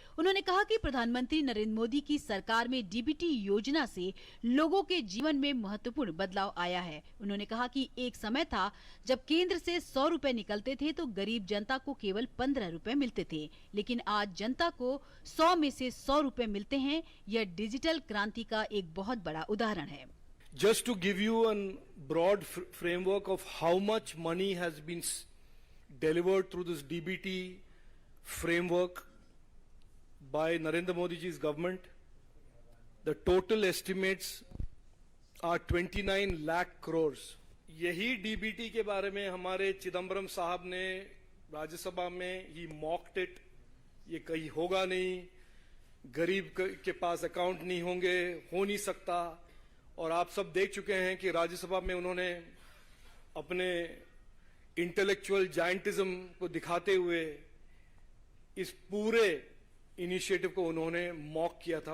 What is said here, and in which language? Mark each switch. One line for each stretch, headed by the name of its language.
Hindi: उन्होंने कहा कि प्रधानमंत्री नरेंद्र मोदी की सरकार में डीबीटी योजना से लोगों के जीवन में महत्वपूर्ण बदलाव आया है। उन्होंने कहा कि एक समय था जब केंद्र से 100 रुपए निकलते थे तो गरीब जनता को केवल 15 रुपए मिलते थे, लेकिन आज जनता को 100 में से 100 रुपए मिलते हैं। यह डिजिटल क्रांति का एक बहुत बड़ा उदाहरण है।
English: Just to give you a broad framework of how much money has been delivered through this DBT framework by Narendra Modi ji's government, the total estimates are 29 lakh crores.
Hindi: यही डीबीटी के बारे में हमारे चिदम्बरम साहब ने राज्यसभा में ही मॉक्ड इट, ये कहीं होगा नहीं, गरीब के पास अकाउंट नहीं होंगे, हो नहीं सकता। और आप सब देख चुके हैं कि राज्यसभा में उन्होंने अपने इंटेलेक्चुअल जायंटिज्म को दिखाते हुए इस पूरे इनिशिएटिव को उन्होंने मॉक किया था।